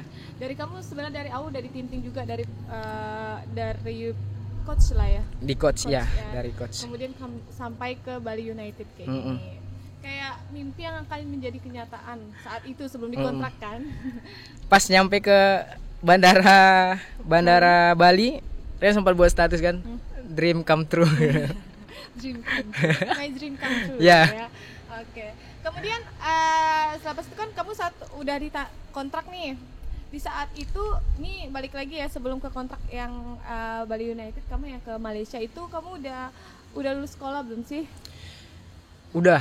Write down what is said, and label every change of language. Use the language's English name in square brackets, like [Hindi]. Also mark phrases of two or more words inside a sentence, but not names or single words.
[Indonesian] Dari kamu sebenarnya dari awal udah ditinting juga dari coach lah ya. Di coach ya, dari coach. Kemudian sampai ke Bali United kayak gini. Kayak mimpi yang akan menjadi kenyataan saat itu sebelum dikontrak kan. Pas nyampe ke bandara Bali, Rian sempat buat status kan, [English] dream come true. My dream come true. [Indonesian] Ya. Oke. Kemudian selepas itu kan kamu udah kontrak nih. Di saat itu nih balik lagi ya, sebelum ke kontrak yang Bali United, kamu yang ke Malaysia itu kamu udah lulus sekolah belum sih? Udah.